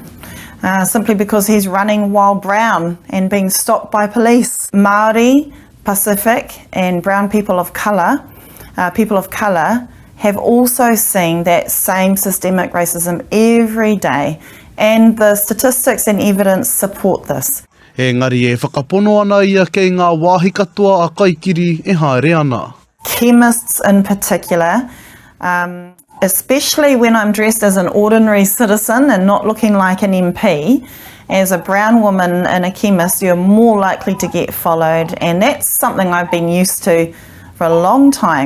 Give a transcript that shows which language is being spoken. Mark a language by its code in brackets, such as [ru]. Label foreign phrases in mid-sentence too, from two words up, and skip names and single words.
[en] Simply because he's running while brown and being stopped by police. Maori, Pacific and brown people of colour have also seen that same systemic racism every day, and the statistics and evidence support this. [mi] Engari e whakapono ana ia kei ngā wāhi katoa a kaikiri e haere ana. [en] Chemists in particular, especially when I'm dressed as an ordinary citizen and not looking like an MP, as a brown woman in a chemist, you're more likely to get followed, and that's something I've been used to for a long time.